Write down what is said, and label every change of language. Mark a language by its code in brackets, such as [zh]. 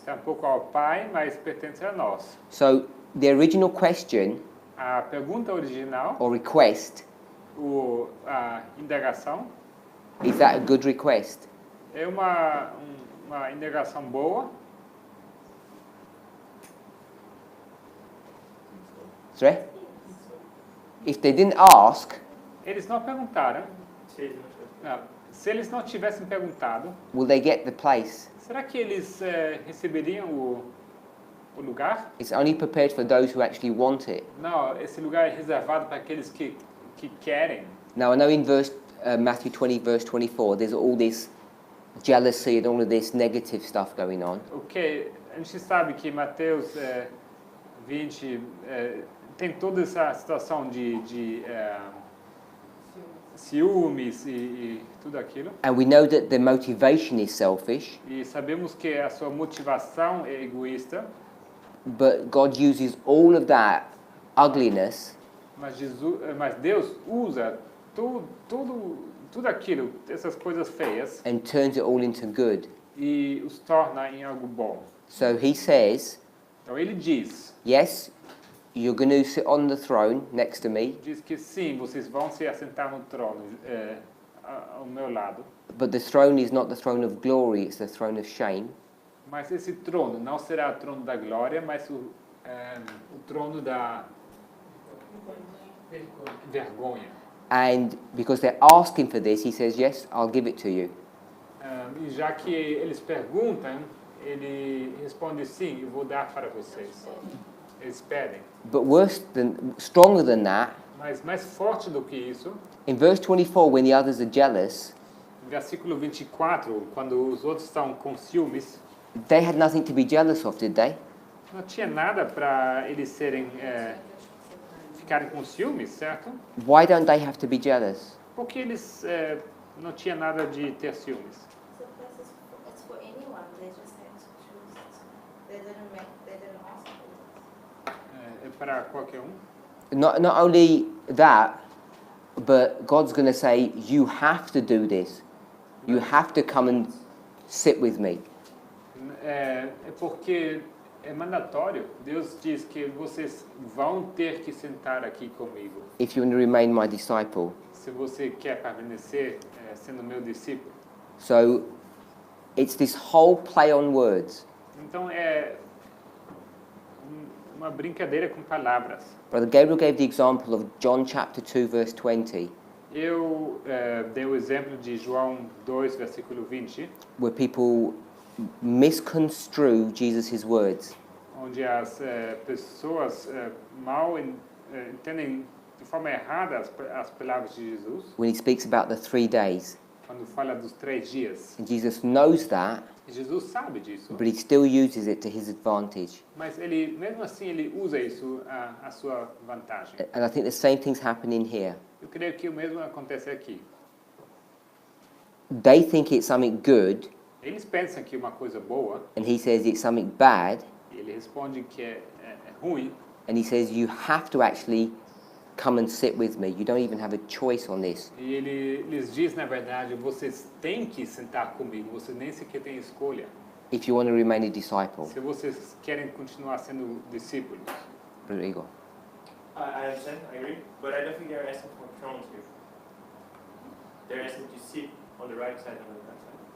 [pt] tampouco ao Pai, mas pertence a nós. [en] So the original question [pt] A pergunta original, [en] or request, [pt] a indagação, [en] is that a good request? [pt] é uma indagação boa. [en] Sorry? If they didn't ask, [pt] Eles não perguntaram. Seja, Não, se eles não tivessem perguntado, [en] will they get the place? [pt] será que eles receberiam o lugar? [en] It's only prepared for those who actually want it. [pt] Não, esse lugar é reservado para aqueles que querem. [en] Now I know in Matthew 20 verse 24 there's all this jealousy and all of this negative stuff going on. [pt] Ok, a gente sabe que Mateus 20 tem toda essa situação de ciúmes e tudo aquilo. [en] And we know that the motivation is selfish, [pt] E sabemos que a sua motivação é egoísta, [en] but God uses all of that ugliness [pt] mas Deus usa tudo aquilo, essas coisas feias, [en] and turns it all into good. [pt] e os torna em algo bom. [en] So he says, [pt] Então ele diz [en] yes, you're going to sit on the throne next to me, [pt] que sim, vocês vão se assentar no trono ao meu lado, [en] but the throne is not the throne of glory, it's the throne of shame. [pt] mas esse trono não será o trono da glória, mas o trono da vergonha. [en] And because they're asking for this, he says, yes, I'll give it to you. [pt] E já que eles perguntam, ele responde sim, eu vou dar para vocês. Eles pedem. [en] But stronger than that, [pt] Mas mais forte do que isso, [en] in verse 24, when the others are jealous, [pt] no versículo 24, quando os outros estão com ciúmes, [en] they had nothing to be jealous of, did they? [pt] não tinha nada para eles ficarem com ciúmes, certo? [en] Why don't they have to be jealous? [pt] Porque eles não tinha nada de ter ciúmes. [en] So this is it's for anyone. They just have to choose. They didn't ask for it. [pt] É para qualquer um. [en] Not only that, but God's going to say, you have to do this. You have to come and sit with me. [pt] É porque é mandatório. Deus diz que vocês vão ter que sentar aqui comigo. [en] If you want to remain my disciple. [pt] Se você quer permanecer sendo meu discípulo. [en] So it's this whole play on words. [pt] Então é uma brincadeira com palavras. [en] Brother Gabriel gave the example of John chapter 2 verse 20, [pt] Eu dei o exemplo de João 2, versículo 20, [en] where people misconstrue Jesus' words. [pt] onde as pessoas mal entendem de forma errada as palavras de Jesus, [en] When he speaks about the 3 days. [pt] quando fala dos 3 dias. [en] And Jesus knows that, [pt] E Jesus sabe disso, [en] but he still uses it to his advantage. [pt] mas ele, mesmo assim, ele usa isso à sua vantagem. [en] And I think the same thing's happening here. [pt] Eu creio que o mesmo acontece aqui. [en] They think it's something good, [pt] Eles pensam que uma coisa boa, [en] and he says it's something bad, [pt] e ele responde que é ruim, [en] and he says you have to actually come and sit with me. You don't even have a choice on this. [pt] e ele lhes diz, na verdade, vocês têm que sentar comigo, vocês nem sequer têm escolha. [en] If you want to remain a disciple. [pt] Se vocês querem continuar sendo discípulos. [en] Brother Igor. I understand, I agree, but I don't think they're asking for thrones here. They're asking to sit on the right side and on the left side.